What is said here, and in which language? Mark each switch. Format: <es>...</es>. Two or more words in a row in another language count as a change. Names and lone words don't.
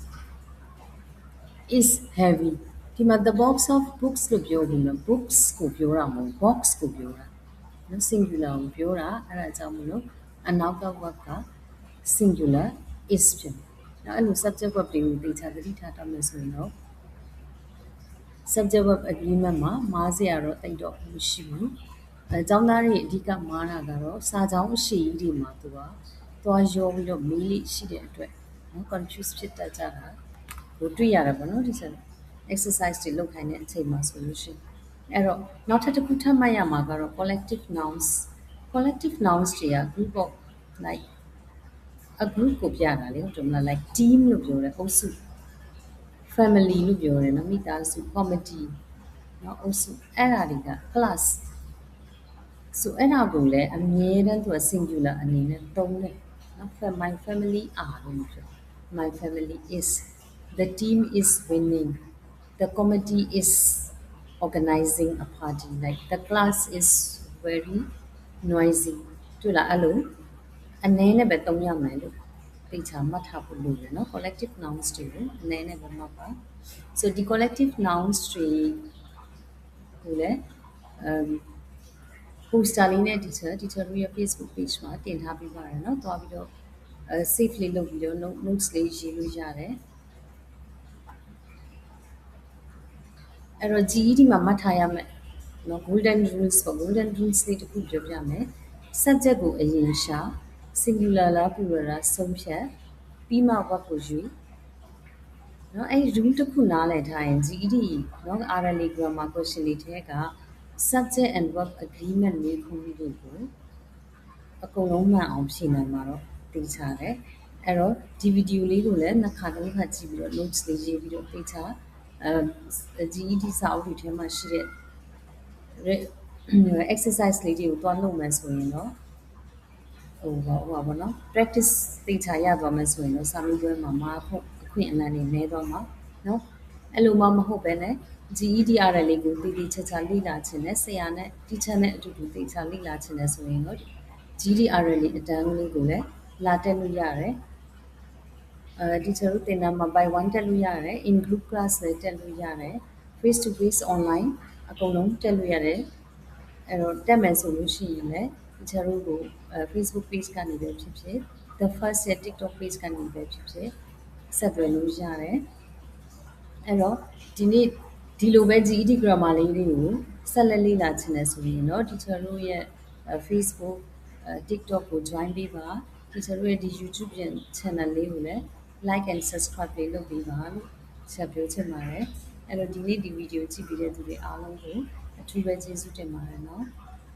<en>is heavy</en> <my>ဒီမှာ</my> <en>the box of books</en> <my>လို့ပြောပြီးတော့ books ကိုပြောတာမဟုတ် box ကိုပြောတာနော် singular ကိုပြောတာအဲ့ဒါအကြောင်းမလို့အနောက်က verb က</my> <en>singular is</en> <my>ဖြစ်နော်အဲ့လို</my> <en>subject verb</en> <my>တွေကိုသေချာသတိထားတတ်မယ်ဆိုရင်တော့</my> <en>subject verb agreement</en> <my>မှာမားစရာတော့တိတ်တော့မရှိဘူး အဲကျောင်းသားတွေအဓိကမားတာကတော့စာကြောင်းအရှိကြီးတွေမှာသူကသွားရောပြီးတော့မေးလိရှိတဲ့အတွက်နော် confuse ဖြစ်တတ်ကြတာကိုတွေ့ရတယ်ပေါ့နော်ဒီစက် exercise တွေလုပ်ခိုင်းတဲ့အချိန်မှာဆိုလို့ ရှိရင်အဲ့တော့နောက်ထပ်တစ်ခုထပ်မှတ်ရမှာကတော့</my> <en>collective nouns</en> <my>တွေက</my> <en>group of like a group</en> <my>ကိုပြတာလေဟုတ်တယ်မလား</my> <en>like team</en> <my>လို့ပြောတယ်အုပ်စု family လို့ပြောတယ်နော်မိ သားစု committee နော်အုပ်စုအဲ့ဒါတွေက class ဆိုအဲ့ဒါကိုလည်းအမြဲတမ်းသူက singular အနေနဲ့သုံးတယ်နော်</my> <en>my family</en> <my>are လို့ပြော</my> <en>my family is the team is winning the committee is organizing a party like the class is very noisy</en> <my>တွေ့လားအဲ့လိုအနေနဲ့ပဲသုံးရမယ်လို့သိချာမှတ်ထားဖို့လိုတယ်နော်</my> <en>collective nouns</en> <my>တွေကိုအနေနဲ့ပဲမှတ်ပါ so ဒီ</my> <en>collective nouns</en> <my>တွေကိုလည်း poster လေးနဲ့ teacher တို့ရဲ့ Facebook page မှာတင်ထားပေးပါတယ်เนาะတွားပြီးတော့save လေးလုပ်ပြီးတော့ notes လေးရေးလို့ရတယ် အဲ့တော့ GED မှာမှတ်ထားရမယ်เนาะ</my> <en>golden rules</en> <my>ပေါ့</my> <en>golden rules</en> <my>လေးတစ်ခုပြောပြမယ် subject ကိုအရင် ရှာ singular လား plural လားဆုံးဖြတ်ပြီးမှ verb ကိုယူเนาะအဲ့ rule တစ်ခုနားလည်ထားရင် GED เนาะ RLA</my> <en>grammar question</en> <my>တွေထဲက</my> <en>subject and verb agreement</en> <my>လေးခုတွေကိုအကုန်လုံးမှန်အောင်ဖြေနိုင်မှာတော့သိချတယ်အဲ့တော့ဒီဗီဒီယိုလေးကိုလည်းနှစ်ခါသုံးခါကြည့်ပြီးတော့ notes လေးရေးပြီးတော့သိချGED စာအုပ်တွေထဲမှာရှိတဲ့ exercise လေးတွေကိုတွားလုပ်မယ်ဆိုရင်တော့ဟိုပါဘောနော် practice သိချရသွားမယ်ဆိုရင်တော့စာမေးပွဲမှာမှာဖို့အခွင့်အလမ်းတွေနည်းသွားမှာနော်အဲ့လိုမှမဟုတ်ပဲနဲ့ GEDR လေးကိုတည်တ ည်ချာချာလေ့လာခြင်းနဲ့ဆရာနဲ့ teacher နဲ့အတူတူသိချာလေ့လာခြင်းနဲ့ဆိုရင်တော့ GEDR လေးအတန်းလေးကိုလည်းလာတက်လို့ရတယ်teacher တို့သင်တန်းမှာ by 1တက်လို့ရတယ်</my> <en>in group class</en> <my>လည်းတက်လို့ရတယ်</my> <en>face to face online</en> <my>အကုန်လုံးတက်လို့ရတယ်အဲ့တော့တက် မယ်ဆိုလို့ရှိရင်လည်း teacher တို့ကိုFacebook page ကနေပဲဖြစ်ဖြစ်</my> <en>the first</en> <my>ရဲ့ TikTok page ကနေပဲဖြစ်ဖြစ်ဆက်သွယ်လို့ရတယ်အဲ့တော့ဒီနေ့ဒီလိုပဲ GED grammar လေးတွေကိုဆက်လက်လေ့လာချင်တယ်ဆိုရင်တော့ teacher တို့ရဲ့ Facebook TikTok ကို join ပေးပါ teacher တို့ရဲ့ဒီ YouTube channel လေးကိုလည်း</my> <en>like and subscribe</en> <my>လေးလုပ်ပေးပါလို့ဆက်ပြောချင်ပါတယ်အဲ့တော့ဒီနေ့ဒီဗီဒီယိုကြည့်ပြီးတဲ့သူတွေအားလုံးကိုအထူးပဲကျေးဇူးတင်ပါတယ်နော်</my>